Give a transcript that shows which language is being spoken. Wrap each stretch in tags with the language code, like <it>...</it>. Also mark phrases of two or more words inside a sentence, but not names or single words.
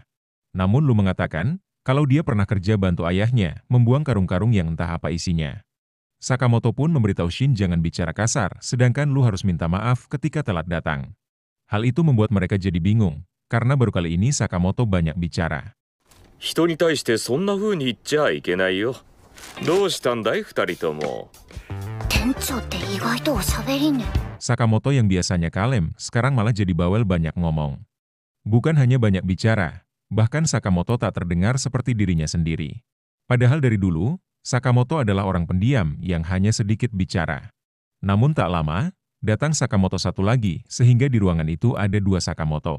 <id>Namun Lu mengatakan, kalau dia pernah kerja bantu ayahnya, membuang karung-karung yang entah apa isinya. Sakamoto pun memberitahu Shin jangan bicara kasar, sedangkan Lu harus minta maaf ketika telat datang. Hal itu membuat mereka jadi bingung, karena baru kali ini Sakamoto banyak bicara.</id> <ja>人に対してそんな風に言っちゃいけないよ。どうしたんだい、二人とも。店長って意外とおしゃべりね。</ja> <id>Sakamoto yang biasanya kalem, sekarang malah jadi bawel banyak ngomong. Bukan hanya banyak bicara, bahkan Sakamoto tak terdengar seperti dirinya sendiri. Padahal dari dulu, Sakamoto adalah orang pendiam yang hanya sedikit bicara. Namun tak lama, datang Sakamoto satu lagi, sehingga di ruangan itu ada 2 Sakamoto.</id>